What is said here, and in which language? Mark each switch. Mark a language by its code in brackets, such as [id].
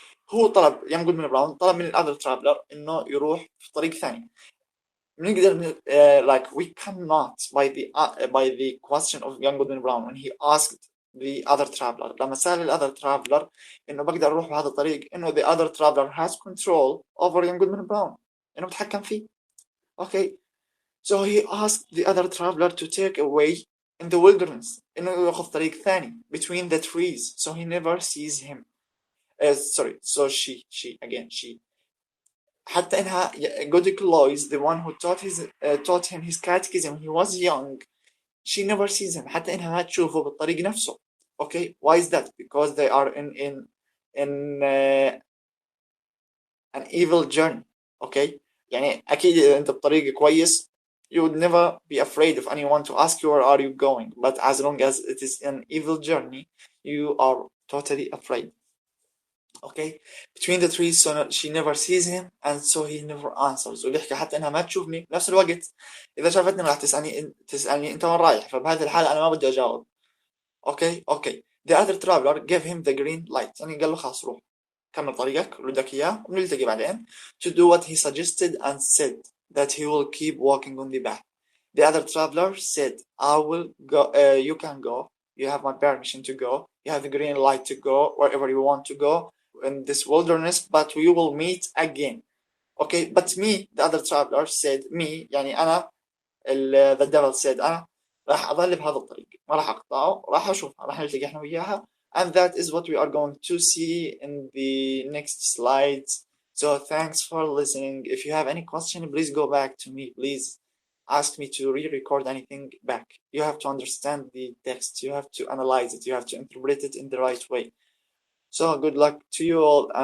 [ar] هو طلب young Goodman Brown طلب من [en] other traveler [ar] إنه يروح في طريق ثاني. نقدر [en] like we cannot by the question of young Goodman Brown when he asked the other traveler [ar] لما سأل [en] other traveler [ar] إنه بقدر أروح بهذا الطريق إنه [en] the other traveler has control over young Goodman Brown [ar] إنه بتحكم فيه. [en] Okay, so he asked the other traveler to take away in the wilderness [ar] إنه ياخذ طريق ثاني [en] between the trees so he never sees him. Sorry, so she again she [ar] حتى إنها [en] Goodman is the one who taught him his catechism when he was young. She never sees him [ar] حتى إنها ما تشوفه بالطريق نفسه. [en] Okay, why is that? Because they are in an evil journey. Okay, [ar] يعني أكيد إذا أنت بطريق كويس [en] you would never be afraid of anyone to ask you where are you going, but as long as it is an evil journey you are totally afraid. Okay, between the trees so she never sees him and so he never answers. [ar] وبيحكي حتى انها ما تشوفني بنفس الوقت اذا شافتني راح تسالني انت وين رايح، فبهذه الحاله انا ما بدي اجاوب. اوكي the other traveler gave him [en] the green light [ar] يعني قال له خلاص روح كمل طريقك اللي بدك اياه وبنلتقي بعدين. [en] To do what he suggested and said that he will keep walking on the path. The other traveler said I will go, you can go, you have my permission to go, you have the green light to go wherever you want to go in this wilderness, but we will meet again. Okay, but me, the other traveler said, me يعني أنا the devil said [ar] أنا راح أظل بهذا الطريق ما راح أقطعه، راح أشوفها راح نلتقي إحنا وياها. [en] And that is what we are going to see in the next slides. So thanks for listening. If you have any question, please go back to me. Please ask me to re-record anything back. You have to understand the text. You have to analyze it. You have to interpret it in the right way. So good luck to you all and